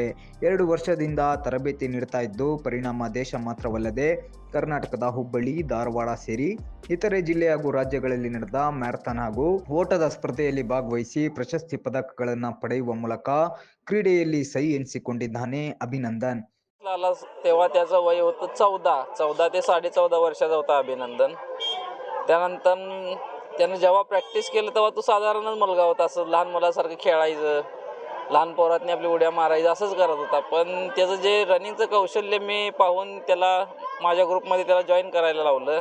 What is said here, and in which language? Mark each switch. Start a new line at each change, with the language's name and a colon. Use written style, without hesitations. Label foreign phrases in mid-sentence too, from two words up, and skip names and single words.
Kannada: 2 ವರ್ಷದಿಂದ ತರಬೇತಿ ನೀಡ್ತಾ ಇದ್ದು, ಪರಿಣಾಮ ದೇಶ ಮಾತ್ರವಲ್ಲದೆ ಕರ್ನಾಟಕದ ಹುಬ್ಬಳ್ಳಿ, ಧಾರವಾಡ ಸೇರಿ ಇತರೆ ಜಿಲ್ಲೆ ಹಾಗೂ ರಾಜ್ಯಗಳಲ್ಲಿ ನಡೆದ ಮ್ಯಾರಥಾನ್ ಹಾಗೂ ಓಟದ ಸ್ಪರ್ಧೆಯಲ್ಲಿ ಭಾಗವಹಿಸಿ ಪ್ರಶಸ್ತಿ पदकಗಳನ್ನು ಪಡೆಯುವ ಮೂಲಕ ಕ್ರೀಡೆಯಲ್ಲಿ ಸೈ ಎನಿಸಿಕೊಂಡಿದ್ದಾನೆ ಅಭಿನಂದನ್.
Marathi: आला तेव्हा त्याचं वय होतं 14 ते 14.5 वर्षाचा होता अभिनंदन. त्यानंतर त्यानं जेव्हा प्रॅक्टिस केलं तेव्हा तो साधारणच मुलगा होता, असं लहान मुलासारखं खेळायचं, लहान पोरातनी आपली उड्या मारायचं असंच करत होता. पण त्याचं जे रनिंगचं कौशल्य मी पाहून त्याला माझ्या ग्रुपमध्ये त्याला जॉईन करायला लावलं.